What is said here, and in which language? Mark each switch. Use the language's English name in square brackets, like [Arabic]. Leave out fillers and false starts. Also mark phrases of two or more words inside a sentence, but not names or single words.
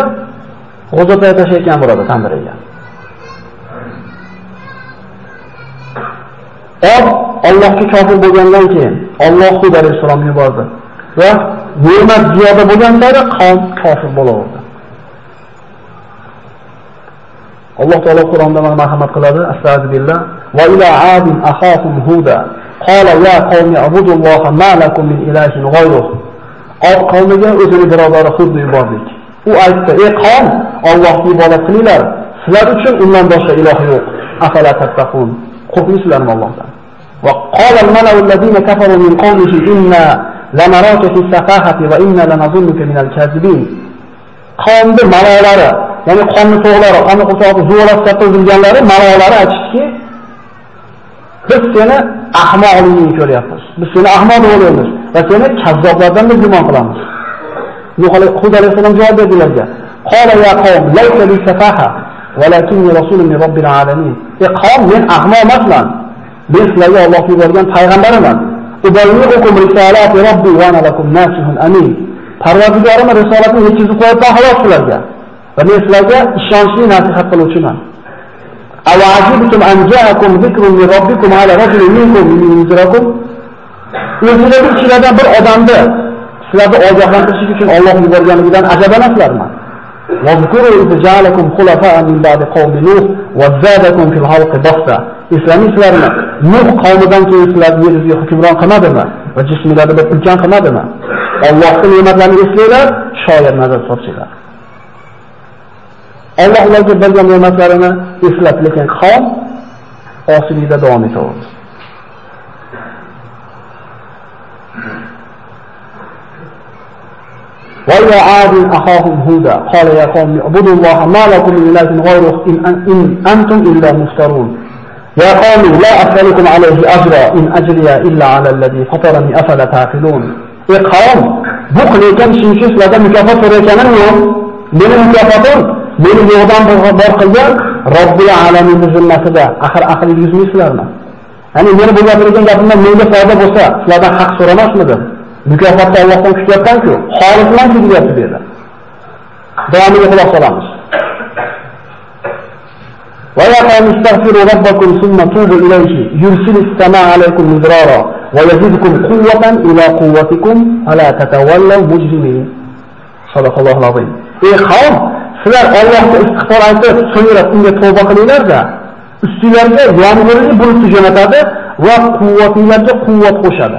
[Uzbek] G'o'zatay tashlayotgan bo'ladi tandiriga. Allohga kofir bo'lgandan keyin Alloh Hud alayhisalomni yubordi va ne'mat ziyoda bo'lgan sari qavm kofir bo'laverdi. Alloh taolo Qur'onda mana marhamat qiladi. Astagfirullah. [Arabic] و إلى عاد أخاهم هودا قال يا قوم اعبدوا الله ما لكم من إله غيره. [Uzbek] Od qavmiga o'zini birodari Hudni yubordik. U aytdi: "Ey qavm, Allohga ibodat qilinglar. Sizlar uchun undan boshqa iloh yo'q. [Arabic] أفلا تتقون. [Uzbek] Qo'rqmaysizlarmi Allohdan?" [Arabic] و قال الملأ الذين كفروا من قومه إنا لنراك في سفاهة و إنا لنظنك من الكاذبين. [Uzbek] Qavmning malolari, ya'ni qonni to'g'lari, qonni qo'shog'i zo'rlab topilganlari malolari aytishdiki, biz seni ahmoqligingni ko'ryapmiz. Biz seni ahmoq deb o'ylaymiz va seni kazzoblardan deb gumon qilamiz. Hud alayhisalom javob berdilarga: [Arabic] "قال يا قوم ليس لي سفاهة و لكني رسول من رب العالمين." [Uzbek] Ey qavm, men ahmoq emasman. Men sizlarga Alloh yuborgan payg'ambaraman. [Arabic] أبلغكم رسالات ربي و أنا لكم ناصح أمين. [Uzbek] Parvardigorim risolatini yetkazib qo'yibman xolos sizlarga. Va men sizlarga ishonchli nasihat qiluvchiman. [Arabic] أوعجبتم أن جاءكم ذكر من ربكم على رجل منكم لينذركم. [Uzbek] O'zingizlarning ichingizdan bir odamni sizlarni ogohlantirish uchun Alloh yuborganidan ajabanasizlarmi? [Arabic] واذكروا إذ جعلكم خلفاء من بعد قوم نوح و زادكم في الخلق بسطة. [Uzbek] Islamislarni Nuh qavmidan keyin sizlarni yeringizga hukmron qilmadimi va jismlarni bir ulkan qilmadimi? Allohning ne'matlarini eslanglar, shoir nazar solsanglar. Alloh ularga bergan ne'matlarini eslab, lekin qavm osilikda davom etaverdi. [Arabic] وَإِلَى عَادٍ أَخَاهُمْ هُودًا قَالَ يَا قَوْمِ اعْبُدُوا اللَّهَ مَا لَكُم مِّن إِلَٰهٍ غَيْرُهُ إِنْ أَنتُمْ إِلَّا مُفْتَرُونَ يَا قَوْمِ لَا أَسْأَلُكُمْ عَلَيْهِ أَجْرًا إِنْ أَجْرِيَ إِلَّا عَلَى الَّذِي فَطَرَنِي أَفَلَا تَعْقِلُونَ. [Uzbek] Ey qavm, bu qilayotgan ishim uchun sizlardan mukofot so'rayotganim yo'q. Mening mukofotim meni yo'qdan bor qilgan Robbil alaminning zimmasida. Axir aql yuzmaysizlarmi? Ya'ni meni bu gapirgan gapimdan menga foyda bo'lsa, sizlardan haq so'ramasmidim? Mukofotni Allohdan kutyapman-ku, xolisman deyapti bu yerda. Davomiga quloq solamiz. [Arabic] و يا قوم استغفروا ربكم ثم توبوا إليه يرسل السماء عليكم مدرارا و يزدكم قوة إلى قوتكم ولا تتولوا مجرمين. صدق الله العظيم. [Uzbek] Ey qavm, sizlar Allohga istig'for aytib, so'ngra unga tavba qilinglar-da, ustingizga yomg'irli bulut jo'natadi va quvvatingizga quvvat qo'shadi.